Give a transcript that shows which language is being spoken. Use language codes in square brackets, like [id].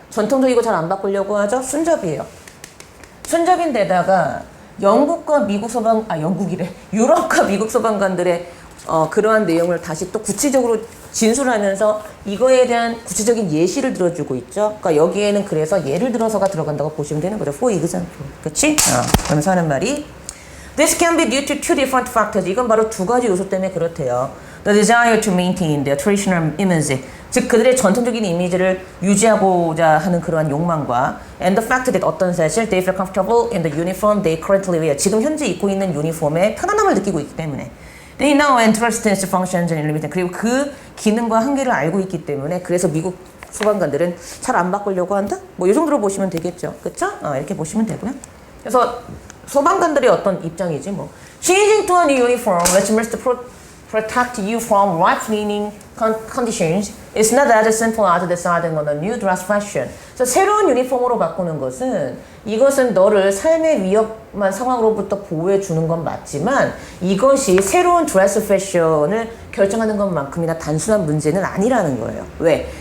[ko] 전통적이고 잘 안 바꾸려고 하죠. 순접이에요. 순접인데다가 영국과 미국 유럽과 미국 소방관들의 그러한 내용을 다시 또 구체적으로 진술하면서 이거에 대한 구체적인 예시를 들어주고 있죠. 그러니까 여기에는 그래서 예를 들어서가 들어간다고 보시면 되는 거죠. [en] For example. 그렇지? [ko] 그러면서 하는 말이 [en] This can be due to two different factors. [ko] 이건 바로 두 가지 요소 때문에 그렇대요. [en] The desire to maintain their traditional image. [ko] 즉 그들의 전통적인 이미지를 유지하고자 하는 그러한 욕망과 [en] and the fact that [ko] 어떤 사실 [en] they feel comfortable in the uniform they currently wear. [ko] 지금 현재 입고 있는 유니폼에 편안함을 느끼고 있기 때문에 [en] They know and trust its functions and limits. [ko] 그리고 그 기능과 한계를 알고 있기 때문에 그래서 미국 소방관들은 잘 안 바꾸려고 한다? 뭐 이 정도로 보시면 되겠죠. 그쵸? 이렇게 보시면 되고요. 그래서 소방관들의 어떤 입장이지 뭐. [en] Changing to a new uniform which must protect you from right-leaning conditions, it's not as simple as deciding on a new dress fashion. [ko] 그래서 새로운 유니폼으로 바꾸는 것은 이것은 너를 삶의 위험한 상황으로부터 보호해 주는 건 맞지만 이것이 새로운 드레스 패션을 결정하는 것만큼이나 단순한 문제는 아니라는 거예요. 왜?